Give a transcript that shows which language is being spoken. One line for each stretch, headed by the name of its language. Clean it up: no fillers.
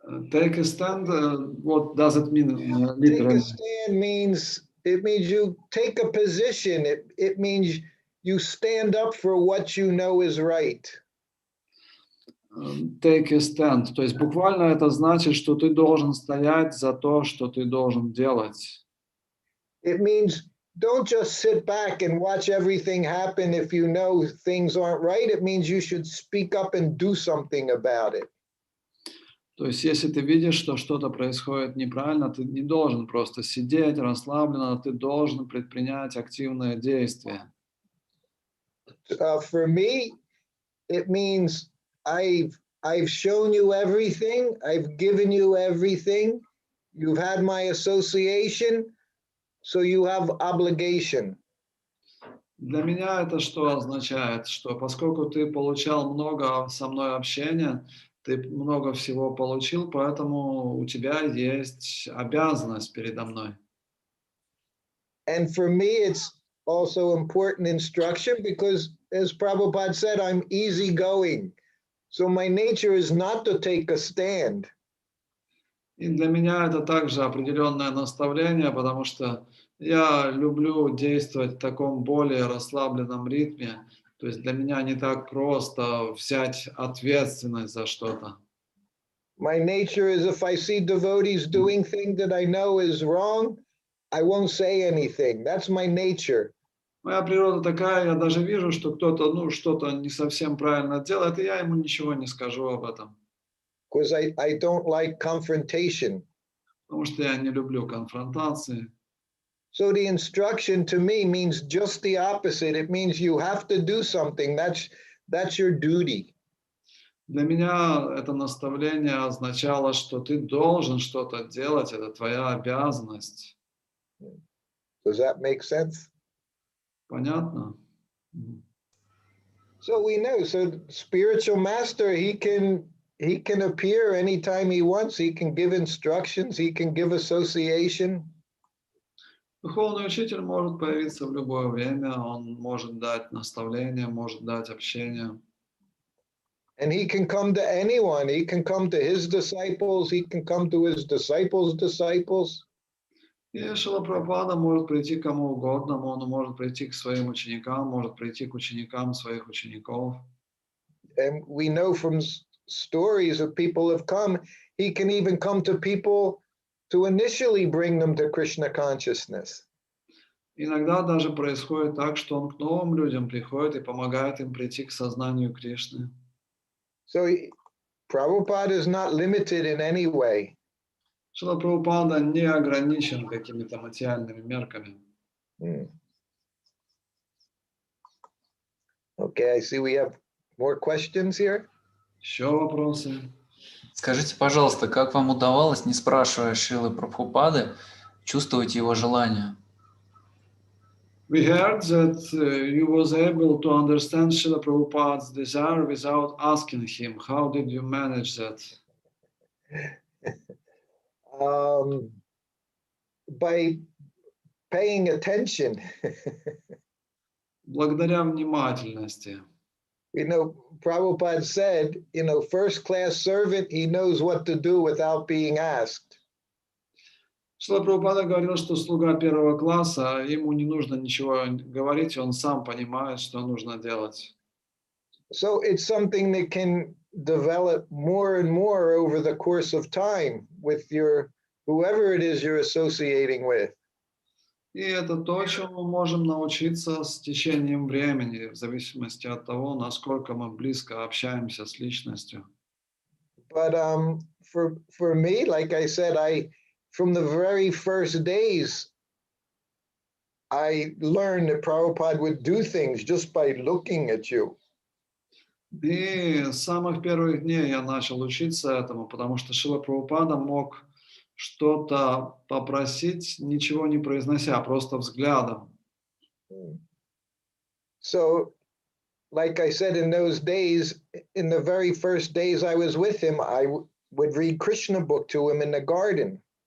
English: Take a stand, what does it mean Take a literally? stand means you take a position. It means you stand up for what you know is right. Take a stand.
Russian: То есть буквально это значит, что ты должен стоять за то, что ты должен делать.
English: It means don't just sit back and watch everything happen if you know things aren't right. It means you should speak up and do something about it.
Russian: То есть если ты видишь, что что-то происходит неправильно, ты не должен просто сидеть расслабленно, ты должен предпринять активное действие.
English: For me, it means I've shown you everything. I've given you everything. You've had my association, so you have obligation.
Russian: Для меня это что означает? Что поскольку ты получал много со мной общения, ты много всего получил, поэтому у тебя есть обязанность передо мной.
English: And for me, it's also important instruction because, as Prabhupada said, I'm easygoing. So my nature is not to take a stand.
Russian: И для меня это также определенное наставление, потому что я люблю действовать в таком более расслабленном ритме. То есть для меня не так просто взять ответственность за что-то.
English: My nature is if I see devotees doing things that I know is wrong, I won't say anything. That's my nature.
Russian: Моя природа такая, я даже вижу, что кто-то, что-то не совсем правильно делает, и я ему ничего не скажу об этом.
English: Because I don't like confrontation.
Russian: Потому что я не люблю конфронтации.
English: So the instruction to me means just the opposite. It means you have to do something. That's your duty.
Russian: Для меня это наставление означало, что ты должен что-то делать, это твоя обязанность.
English: Does that make sense?
Russian: Понятно?
English: So we know. So spiritual master, he can appear anytime he wants. He can give instructions. He can give association.
Russian: Духовный учитель может появиться в любое время, он может дать наставление, может дать общение.
English: And he can come to anyone. He can come to his disciples. He can come to his disciples' disciples.
Russian: И Шрила Прабхупада может прийти к кому угодно, он может прийти к своим ученикам, может прийти к ученикам своих учеников.
English: And we know from stories of people have come, he can even come to people to initially bring them to Krishna consciousness.
Russian: Иногда даже происходит так, что он к новым людям приходит и помогает им прийти к сознанию Кришны.
English: So Prabhupada is not limited in any way.
Russian: Шрила Прабхупада не ограничен какими-то материальными мерками.
English: Okay, I see we have more questions here.
Russian: Еще вопросы? Скажите, пожалуйста, как вам удавалось, не спрашивая Шрилы Прабхупады, чувствовать его желание?
English: We heard that you was able to understand Srila Prabhupada's desire without asking him. How did you manage that? By paying attention.
Russian: Благодаря внимательности.
English: You know, Prabhupada said, you know, first class servant, he knows what to do without being asked.
Russian: Шрила Прабхупада говорил, что слуга первого класса, ему не нужно ничего говорить, он сам понимает, что нужно делать.
English: So it's something that can develop more and more over the course of time with your whoever it is you're associating with.
Russian: И это то, чему мы можем научиться с течением времени, в зависимости от того, насколько мы близко общаемся с личностью.
English: But for me, like I said, from the very first days, I learned that Prabhupada would do things just by looking at you.
Russian: И с самых первых дней я начал учиться этому, потому что Шрила Прабхупада мог что-то попросить, ничего не произнося, просто взглядом.
English: So, like I said, in those days, in the very first days I was with him, I would read Krishna book to him in the garden.